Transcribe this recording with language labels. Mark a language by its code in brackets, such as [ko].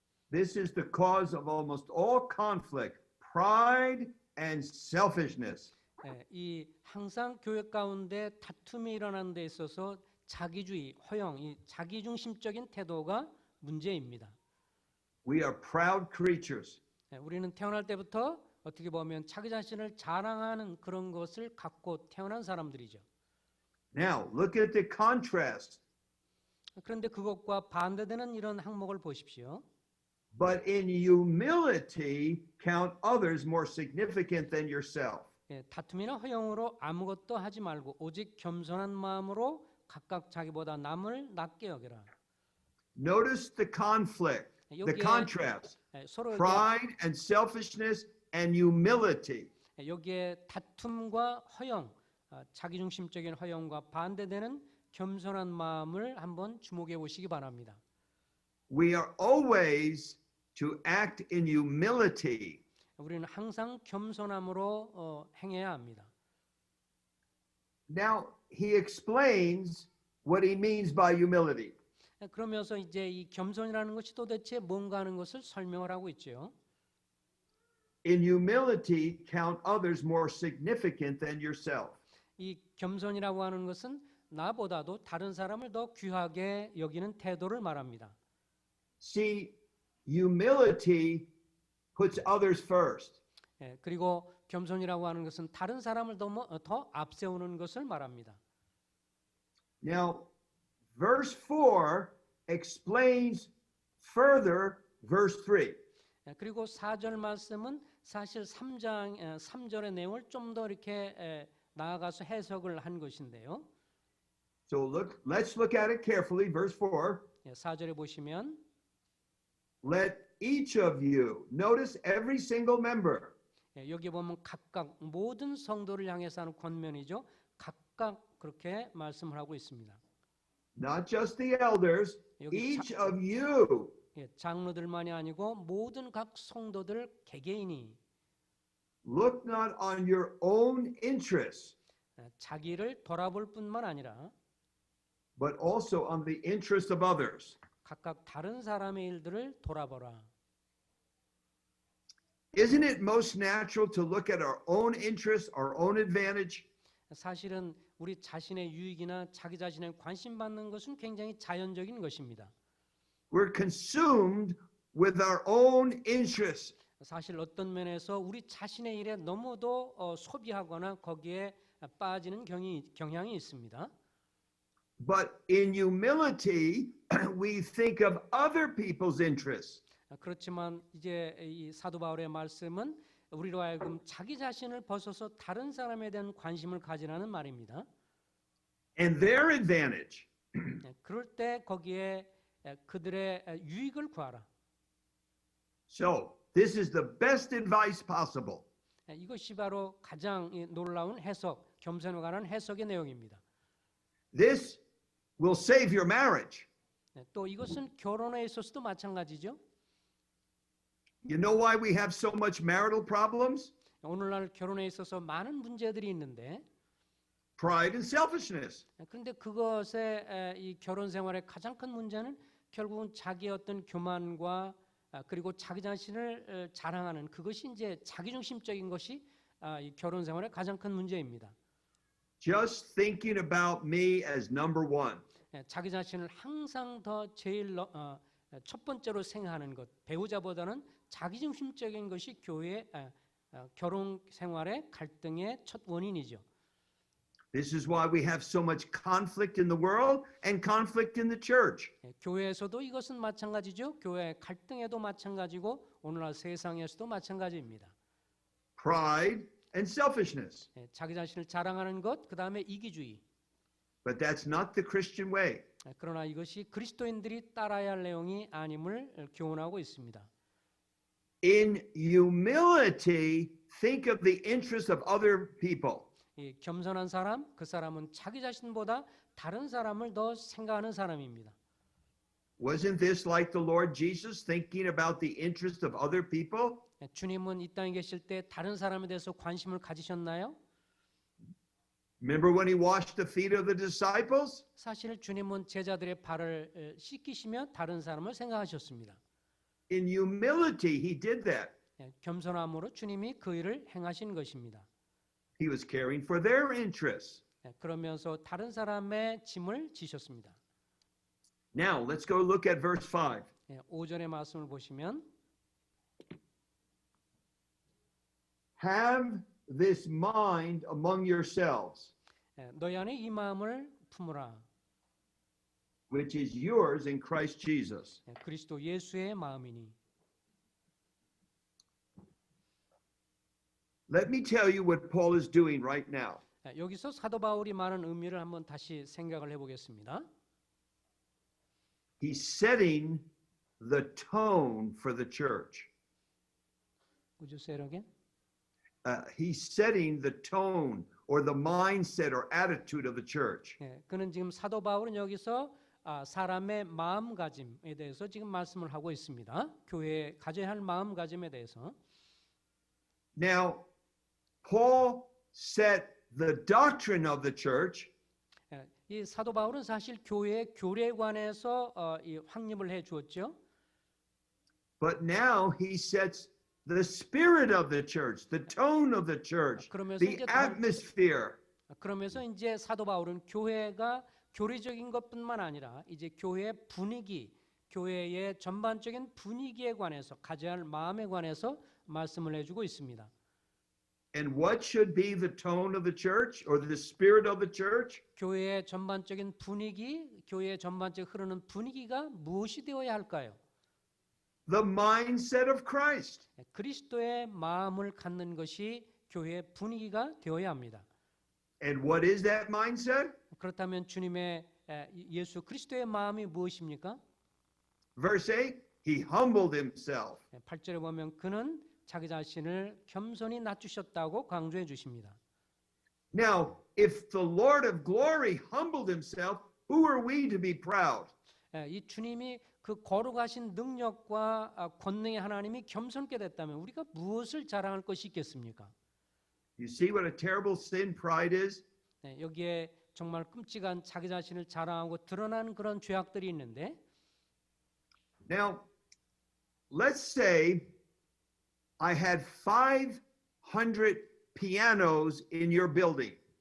[en] This is the cause of almost all conflict, pride and selfishness. [ko] 이 항상 교회 가운데 다툼이 일어나는 데 있어서 자기주의, 허영, 이 자기중심적인 태도가 문제입니다. [en] We are proud creatures. [ko] 우리는 태어날 때부터 어떻게 보면 자기 자신을 자랑하는 그런 것을 갖고 태어난 사람들이죠. [en] Now, look at the contrast. [ko] 그런데 그것과 반대되는 이런 항목을 보십시오. [en] But in humility, count others more significant than yourself. [ko] 다툼이나 허영으로 아무것도 하지 말고 오직 겸손한 마음으로 각각 자기보다 남을 낮게 여겨라. [en] Notice the conflict, the contrast. [ko] 서로 [en] Pride and selfishness and humility. [ko] 여기에 다툼과 허영, 자기중심적인 허영과 반대되는 겸손한 마음을 한번 주목해 보시기 바랍니다. [en] We are always to act in humility. [ko] 우리는 항상 겸손함으로 행해야 합니다. [en] Now, he explains what he means by humility. [ko] 그러면서 이제 이 겸손이라는 것이 도대체 뭔가 하는 것을 설명을 하고 있죠. [en] In humility, count others more significant than yourself. [ko] 이 겸손이라고 하는 것은 나보다도 다른 사람을 더 귀하게 여기는 태도를 말합니다. [en] See, humility puts others first. [ko] 그리고 겸손이라고 하는 것은 다른 사람을 더 앞세우는 것을 말합니다. [en] Now, verse 4 explains further verse 3. [ko] 그리고 4절 말씀은 사실 3절의 내용을 좀 더 이렇게 나아가서 해석을 한 것인데요. [en] So let's look at it carefully. Verse 4. [ko] 4절에 보시면 [en] Let each of you, notice every single member, [ko] 여기 보면 각각 모든 성도를 향해서 하는 권면이죠. 각각 그렇게 말씀을 하고 있습니다. [en] not just the elders, [ko] 여기 [en] each of you, [ko] 장로들만이 아니고 모든 각 성도들 개개인이 [en] look not on your own interests, [ko] 자기를 돌아볼 뿐만 아니라 [en] but also on the interests of others. [ko] 각각 다른 사람의 일들을 돌아보라. [en] Isn't it most natural to look at our own interests, our own advantage? [ko] 사실은 우리 자신의 유익이나 자기 자신에 관심 받는 것은 굉장히 자연적인 것입니다. [en] We're consumed with our own interests. [ko] 사실 어떤 면에서 우리 자신의 일에 너무도 소비하거나 거기에 빠지는 경향이 있습니다. [en] But in humility, we think of other people's interests. [ko] 그렇지만 이제 이 사도 바울의 말씀은 우리로 하여금 자기 자신을 벗어서 다른 사람에 대한 관심을 가지라는 말입니다. [en] And their advantage. [ko] 그럴 때 거기에 그들의 유익을 구하라. [en] So, this is the best advice possible. [ko] 이것이 바로 가장 놀라운 해석, 겸손에 관한 해석의 내용입니다. [en] This will save your marriage. [ko] 또 이것은 결혼에 있어서도 마찬가지죠. [en] You know why we have so much marital problems? [ko] 오늘날 결혼에 있어서 많은 문제들이 있는데 [en] Pride and selfishness. [ko] 그런데 그것의 이 결혼 생활의 가장 큰 문제는 결국은 자기의 어떤 교만과 그리고 자기 자신을 자랑하는 그것이 이제 자기중심적인 것이 이 결혼 생활의 가장 큰 문제입니다. [en] Just thinking about me as number one. [ko] 자기 자신을 항상 더 제일 첫 번째로 생각하는 것, 배우자보다는 자기중심적인 것이 교회 결혼 생활의 갈등의 첫 원인이죠. [en] This is why we have so much conflict in the world and conflict in the church. [ko] 교회에서도 이것은 마찬가지죠. 교회 갈등에도 마찬가지고 오늘날 세상에서도 마찬가지입니다. [en] Pride and selfishness. [ko] 자기 자신을 자랑하는 것, 그 다음에 이기주의. [en] But that's not the Christian way. [ko] 그러나 이것이 그리스도인들이 따라야 할 내용이 아님을 교훈하고 있습니다. [en] In humility, think of the interests of other people. [ko] 이 겸손한 사람, 그 사람은 자기 자신보다 다른 사람을 더 생각하는 사람입니다. [en] Wasn't this like the Lord Jesus thinking about the interests of other people? [ko] 주님은 이 땅에 계실 때 다른 사람에 대해서 관심을 가지셨나요? [en] Remember when he washed the feet of the disciples? [ko] 사실 주님은 제자들의 발을 씻기시며 다른 사람을 생각하셨습니다. [en] In humility, he did that. [ko] 겸손함으로 주님이 그 일을 행하신 것입니다. [en] He was caring for their interests. [ko] 그러면서 다른 사람의 짐을 지셨습니다. [en] Now, let's go look at verse 5. [ko] 5절의 말씀을 보시면 [en] Have this mind among yourselves, [ko] 너희 안에 이 마음을 품으라. [en] which is yours in Christ Jesus. [ko] 그리스도 예수의 마음이니. [en] Let me tell you what Paul is doing right now. [ko] 여기서 사도 바울이 말한 의미를 한번 다시 생각을 해보겠습니다. [en] He's setting the tone for the church. Would you say it again? He's setting the tone or the mindset or attitude of the church. [ko] 그는 지금 사도 바울은 여기서 사람의 마음가짐에 대해서 지금 말씀을 하고 있습니다. 교회에 가져야 할 마음가짐에 대해서. [en] Now, Paul set the doctrine of the church, [ko] 이 사도 바울은 사실 교회의 교리에 관해서 확립을 해 주었죠. [en] but now he sets the spirit of the church, the tone of the church, [ko] 그러면서 [en] the [ko] 이제 [en] atmosphere. [ko] 그러면서 이제 사도 바울은 교회가 교리적인 것뿐만 아니라 이제 교회의 분위기, 교회의 전반적인 분위기에 관해서 가져야 할 마음에 관해서 말씀을 해주고 있습니다. [en] And what should be the tone of the church or the spirit of the church? [ko] 교회의 전반적인 분위기, 교회의 전반적으로 흐르는 분위기가 무엇이 되어야 할까요? [en] The mindset of Christ. [ko] 그리스도의 마음을 갖는 것이 교회의 분위기가 되어야 합니다. [en] And what is that mindset? [ko] 그렇다면 주님의 예수 그리스도의 마음이 무엇입니까? [en] Verse 8, he humbled himself. [ko] 8절에 보면 그는 자기 자신을 겸손히 낮추셨다고 강조해 주십니다. [en] Now, if the Lord of glory humbled himself, who are we to be proud? [ko] 이 주님이 그 거룩하신 능력과 권능의 하나님이 겸손케 됐다면 우리가 무엇을 자랑할 것이 있겠습니까? [en] You see what a terrible sin pride is? [ko] 여기에 정말 끔찍한 자기 자신을 자랑하고 드러나는 그런 죄악들이 있는데 [en] Now, let's say I had 500 pianos in your building.